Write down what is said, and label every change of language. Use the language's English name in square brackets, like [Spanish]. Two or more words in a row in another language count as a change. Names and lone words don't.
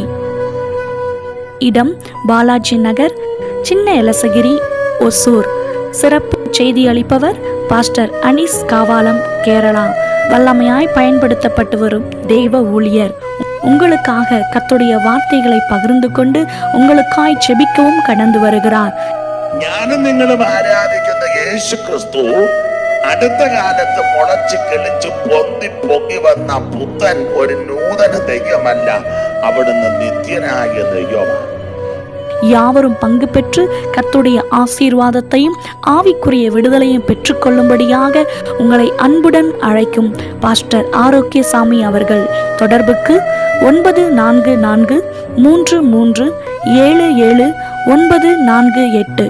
[Tamil] இடம் பாலாஜி நகர், சின்ன எலசகிரி, ஒசூர். சிறப்பு செய்தி அளிப்பவர் பாஸ்டர் அனீஸ் காவாலம், கேரளா. வல்லமையாய் பயன்படுத்தப்பட்டு வரும் தெய்வ ஊழியர். உங்களுக்காக கர்த்தருடைய வார்த்தைகளை பகிர்ந்து கொண்டு உங்களுக்காய் செபிக்கவும் கடந்து வருகிறார். [Malayalam] ഞാനും നിങ്ങളും ആരാധിക്കുന്ന യേശു ക്രിസ്തു അടുത്ത കാലത്ത് മുളച്ച് കിളിച്ച് പൊങ്ങി വന്ന പുത്തൻ ഒരു നൂതന ദൈവമല്ല, അവിടുന്ന് നിത്യനായ ദൈവമാണ്. [Tamil] யாவரும் பங்கு பெற்று கர்த்தருடைய ஆசீர்வாதத்தையும் ஆவிக்குரிய விடுதலையும் பெற்றுக்கொள்ளும்படியாக உங்களை அன்புடன் அழைக்கும் பாஸ்டர் ஆரோக்கியசாமி அவர்கள். தொடர்புக்கு 9433377948.